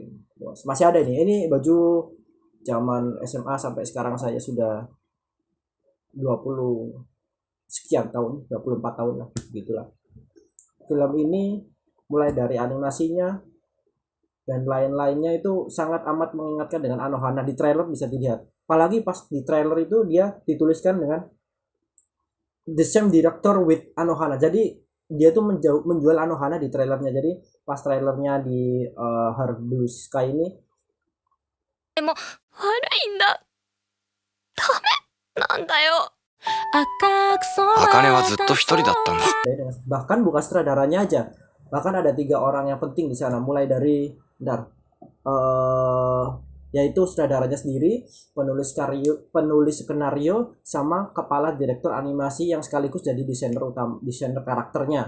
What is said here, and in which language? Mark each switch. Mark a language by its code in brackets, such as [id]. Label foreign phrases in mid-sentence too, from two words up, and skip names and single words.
[id] Masih ada ini baju zaman SMA sampai sekarang, saya sudah 20 sekian tahun, 24 tahun lah, gitulah. Film ini mulai dari animasinya dan lain-lainnya itu sangat amat mengingatkan dengan Anohana. Di trailer bisa dilihat, apalagi pas di trailer itu dia dituliskan dengan [en] the same director with [id] Anohana. Jadi dia tuh menjual Anohana di trailernya. Jadi pas trailernya di Her Blue Sky ini, [ja] でも悪いんだ。ダメなんだよ。茜はずっと一人だったんだ。 [id] bahkan bukan sutradaranya aja, bahkan ada 3 orang yang penting di sana, mulai dari yaitu sutradaranya sendiri, penulis skenario, sama kepala direktur animasi yang sekaligus jadi desainer karakternya.